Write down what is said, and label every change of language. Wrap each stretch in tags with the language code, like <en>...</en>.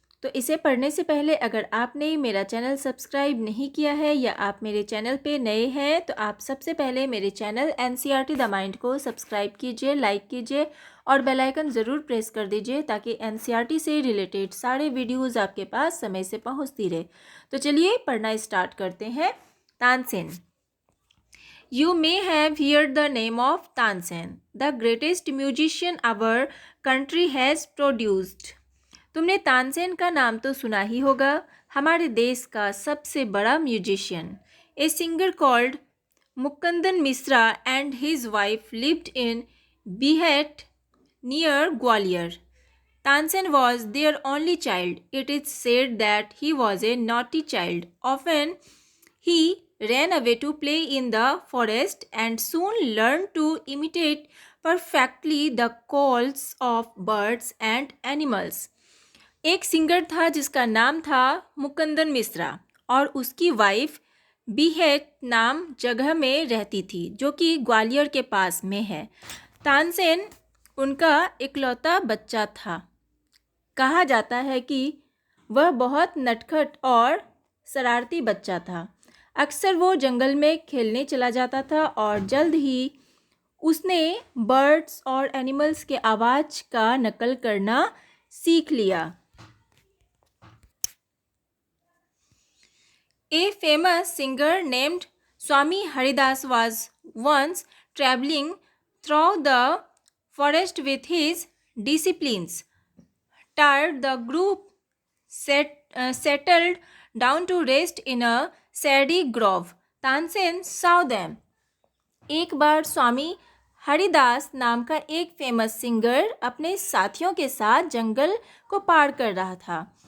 <hi>तो इसे पढ़ने से पहले अगर आपने मेरा चैनल सब्सक्राइब नहीं किया है या आप मेरे चैनल पे नए हैं तो आप सबसे पहले मेरे चैनल एनसीईआरटी द माइंड को सब्सक्राइब कीजिए, लाइक कीजिए और बेल आइकन ज़रूर प्रेस कर दीजिए ताकि एनसीईआरटी से रिलेटेड सारे वीडियोज़ आपके पास समय से पहुँचती रहे। तो चलिए पढ़ना स्टार्ट करते हैं। Tansen.</hi> <en>You may have heard the name of Tansen, the greatest musician our country has produced.</en> <hi>तुमने तानसेन का नाम तो सुना ही होगा, हमारे देश का सबसे बड़ा musician.</hi> <en>A singer called Mukundan Mishra and his wife lived in Behat near Gwalior. Tansen was their only child. It is said that he was a naughty child. Often he ran away to play in the forest and soon learned to imitate perfectly the calls of birds and animals.</en> <hi>एक singer था जिसका नाम था मुकुंदन मिश्रा और उसकी wife बीहेट नाम जगह में रहती थी जो कि ग्वालियर के पास में है। तानसेन उनका इकलौता बच्चा था। कहा जाता है कि वह बहुत नटखट और शरारती बच्चा था। अक्सर वो जंगल में खेलने चला जाता था और जल्द ही उसने बर्ड्स और एनिमल्स के आवाज़ का नकल करना सीख लिया।</hi> <en>A famous singer named Swami Haridas was once traveling through the forest with his disciples. Tired, the group settled down to rest in a shady grove. Tansen saw them.</en> <hi>एक बार स्वामी हरिदास नाम का एक फेमस सिंगर अपने साथियों के साथ जंगल को पार कर रहा था।</hi>